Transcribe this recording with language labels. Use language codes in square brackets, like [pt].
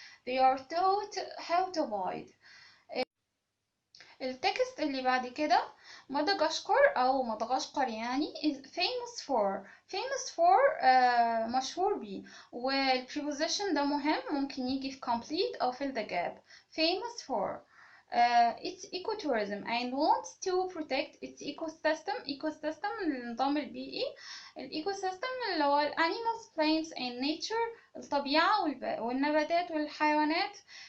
[en] They are taught how to avoid. [ar] التكست اللي بعد كده مدغشقر أو مدغشقر يعني [en] is famous for [ar] مشهور بيه، والpreposition ده مهم ممكن يجي في complete أو [en] fill the gap. famous for its ecotourism and wants to protect its ecosystem [ar] النظام البيئي. الecosystem اللي هو [en] animals, plants and nature [ar] الطبيعة والنباتات والحيوانات.